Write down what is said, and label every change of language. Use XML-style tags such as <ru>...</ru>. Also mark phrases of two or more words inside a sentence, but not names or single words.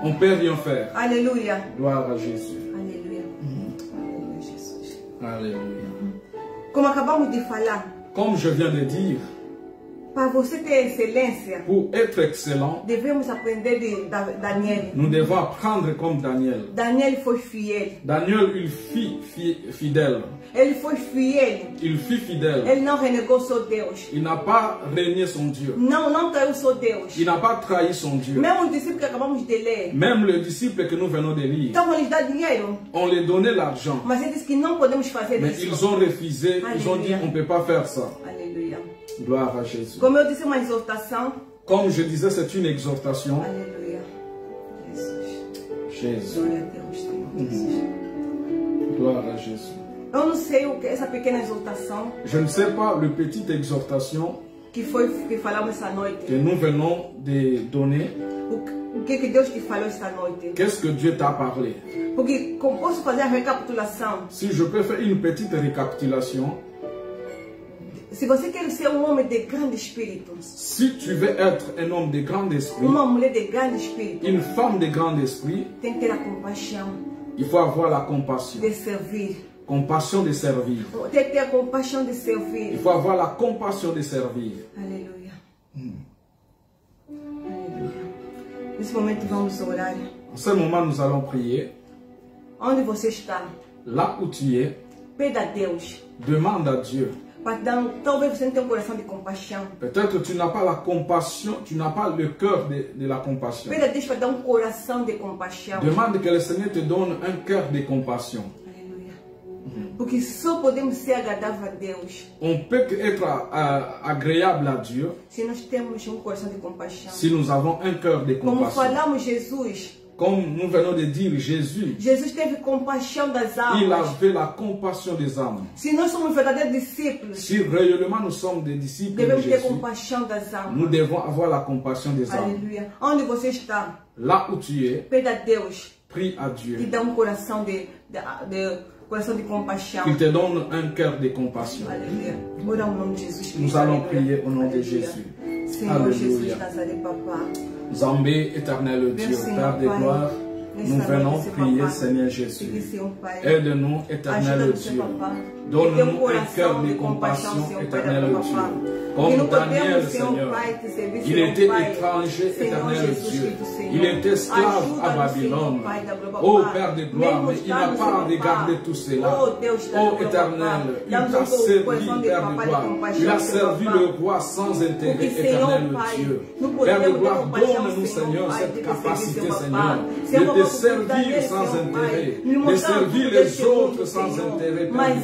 <fr>on ne peut rien faire.</fr> <pt>Aleluia.</pt> <fr>Gloire à Jésus.</fr> <pt>Aleluia. Aleluia, Jesus.</pt> <fr>Alléluia.</fr> <pt>Como acabamos de falar,</pt> <fr>Comme je viens de dire,</fr> <pt>para você ter excelência,</pt> <fr>pour être excellent,</fr> <pt>devemos aprender de Daniel.</pt> <fr>nous devons apprendre comme Daniel.</fr> <pt>Daniel foi fiel.</pt> <fr>Daniel, il fut fidèle.</fr> <pt>Ele foi fiel.</pt> <fr>Il fut fidèle.</fr> <pt>Ele não renegou seu Deus.</pt> <fr>Il n'a pas régné son Dieu.</fr> <pt>Não traiu seu Deus.</pt> <fr>Il n'a pas trahi son Dieu.</fr> <pt>Mesmo os discípulos que acabamos de ler,</pt> <fr>Même les disciples que nous venons de lire,</fr> <pt>então eles dão dinheiro,</pt> <fr>on les donnait l'argent.</fr> <pt>mas ele disse que não podemos fazer</pt> <fr>Mais</fr> <pt>isso.</pt> <fr>ils ont refusé. Ils ont dit, on ne peut pas faire ça.</fr> <pt>Aleluia.</pt> <fr>Gloire à Jésus.</fr> <pt>Como eu disse, uma exortação.</pt> <fr>Comme je disais, c'est une exhortation.</fr> <pt>Aleluia. Jesus.</pt> <fr>Jésus.</fr> <pt>Glória a Deus, Senhor Jesus.</pt> <fr>Gloire à Jésus.</fr> <pt>Eu não sei o que essa pequena exortação</pt> <fr>Je ne sais pas, le petite exhortation</fr> <pt>que falamos essa noite.</pt> <fr>que nous venons de donner,</fr> <pt>O que Deus te falou esta noite?</pt> <fr>qu'est-ce que Dieu t'a parlé?</fr> <pt>Porque como posso fazer a recapitulação?</pt> <fr>Si je peux faire une petite récapitulation,</fr> <pt>Se você quer ser homem de grande espírito,</pt> <fr>si tu veux être un homme de grand esprit,</fr> <pt>uma mulher de grande espírito,</pt> <fr>une femme de grand esprit,</fr> <pt>tem que ter a compaixão</pt> <fr>il faut avoir la compassion.</fr> <pt>de servir.</pt> <fr>Compassion de servir.</fr> <pt>Tem que ter a compaixão de servir.</pt> <fr>Il faut avoir la compassion de servir.</fr> <pt>Aleluia. Aleluia. Nesse momento vamos orar.</pt> <fr>En ce moment, nous allons prier.</fr> <pt>Onde você está?</pt> <fr>Là où tu es,</fr> <pt>Pede a Deus.</pt> <fr>demande à Dieu.</fr> <pt>Talvez você não tenha um coração de compaixão.</pt> <fr>Peut-être que tu n'as pas la compassion, tu n'as pas le cœur de la compassion.</fr> <pt>Pede a Deus para dar um coração de compaixão.</pt> <fr>Demande que le Seigneur te donne un cœur de compassion.</fr> <pt>Aleluia. Porque só podemos ser agradáveis a Deus</pt> <fr>On peut être agréable à Dieu</fr> <pt>se nós temos um coração de compaixão.</pt> <fr>si nous avons un cœur de</fr> <pt>Como</pt> <fr>compassion.</fr> <pt>falamos, Jesus</pt> <fr>Comme nous venons de dire, Jésus,</fr> <pt>teve compaixão das</pt> <fr>il</fr> <pt>almas.</pt> <fr>avait la compassion des âmes.</fr> <pt>Se nós somos verdadeiros discípulos,</pt> <fr>Si réellement nous sommes des disciples de</fr> <pt>devemos ter</pt> <fr>Jésus,</fr> <pt>compaixão das almas.</pt> <fr>nous devons avoir la compassion des âmes.</fr> <pt>Aleluia. Onde você está?</pt> <fr>Là où tu es,</fr> <pt>Pede a Deus</pt> <fr>prie à</fr> <pt>e</pt> <fr>Dieu</fr> <pt>dá um coração coração de compaixão.</pt> <fr>qu'il te donne un cœur de compassion.</fr> <pt>Aleluia. Ora ao nome de Jesus Cristo.</pt> <fr>Nous allons</fr> <pt>Aleluia.</pt> <fr>prier au nom de</fr> <pt>Aleluia.</pt> <fr>Jésus.</fr> <pt>Senhor</pt> <fr>Alléluia.</fr> <pt>Jesus Nazaré,</pt> <fr>Papa. Zambé, éternel Dieu, Merci, Père de Papa. gloire, nous</fr> <pt>Nessa</pt> <fr>venons</fr> <pt>noite,</pt> <fr>prier, Papa. Seigneur Jésus.</fr> <pt>Pedir, Senhor Pai.</pt> <fr>Aide-nous, éternel</fr> <pt>Ajuda-nos,</pt> <fr>Dieu. Papa. Donne-nous</fr> <pt>Ter</pt> <fr>un cœur de</fr> <pt>compaixão,</pt> <fr>compassion,</fr> <pt>Senhor Pai,</pt> <fr>éternel</fr> <pt>da</pt> <fr>Dieu. Papa. Comme</fr> <pt>Que não</pt> <fr>Daniel,</fr> <pt>podemos, Senhor</pt> <fr>Seigneur.</fr> <pt>Pai, te servir,</pt> <fr>Il</fr> <pt>Senhor</pt> <fr>était</fr> <pt>Pai.</pt> <fr>étranger,</fr> <pt>Senhor</pt> <fr>éternel</fr> <pt>Jesus</pt> <fr>Dieu.</fr> <pt>Cristo, Senhor.</pt> <fr>Il était esclave à</fr> <pt>Ajuda-nos,</pt> <fr>Babylone.</fr> <pt>Senhor Pai da glória,</pt> <fr>Oh Papa. Père de gloire, mais il n'a</fr> <pt>Vem-nos,</pt> <fr>pas</fr> <pt>Senhor</pt> <fr>regardé</fr> <pt>Pai.</pt> <fr>tout cela.</fr> <pt>Oh Deus da</pt> <fr>Oh</fr> <pt>glória,</pt> <fr>éternel, Papa. il</fr> <pt>Dá-nos</pt> <fr>t'a</fr> <pt>um</pt> <fr>servi,</fr> <pt>coração de</pt> <fr>Père de Papa, de gloire.</fr> <pt>compaixão,</pt> <fr>Il a</fr> <pt>Senhor</pt> <fr>servi Papa. le roi sans intérêt,</fr> <pt>Porque, Senhor</pt> <fr>éternel</fr> <pt>Pai,</pt> <fr>Dieu.</fr> <pt>não</pt> <fr>Père de</fr> <pt>podemos ter</pt> <fr>gloire,</fr> <pt>compaixão,</pt> <fr>donne-nous, Seigneur,</fr> <pt>Pai,</pt> <fr>cette</fr> <pt>de te</pt> <fr>capacité,</fr> <pt>servir,</pt> <fr>Seigneur,</fr> <pt>Senhor</pt> <fr>de te</fr> <pt>Pai.</pt> <fr>servir</fr> <pt>Senhor,</pt> <fr>sans</fr> <pt>Pai,</pt> <fr>intérêt,</fr> <pt>me</pt> <fr>de</fr> <pt>mostrar</pt> <fr>servir</fr> <pt>tudo</pt> <fr>les</fr> <pt>desse</pt> <fr>autres</fr> <pt>mundo,</pt> <fr>sans</fr> <pt>Senhor.</pt> <fr>intérêt, Père</fr> <pt>Mas</pt>